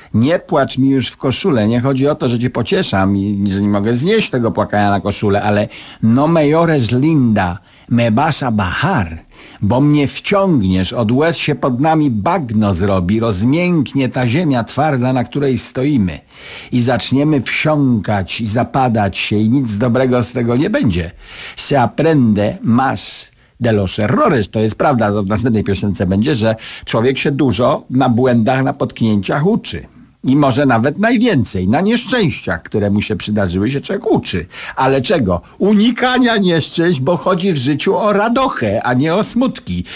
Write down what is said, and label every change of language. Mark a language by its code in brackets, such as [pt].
[pl] Nie płacz mi już w koszule. Nie chodzi o to, że cię pocieszam i że nie mogę znieść tego płakania na koszule, ale [es] no me llores, Linda, me vas a bajar, [pl] bo mnie wciągniesz, od łez się pod nami bagno zrobi, rozmięknie ta ziemia twarda, na której stoimy. I zaczniemy wsiąkać i zapadać się i nic dobrego z tego nie będzie. [es] Se aprende más de los errores. [pl] To jest prawda, to w następnej piosence będzie, że człowiek się dużo na błędach, na potknięciach uczy. I może nawet najwięcej. Na nieszczęściach, które mu się przydarzyły, się człowiek uczy. Ale czego? Unikania nieszczęść, bo chodzi w życiu o radochę, a nie o smutki.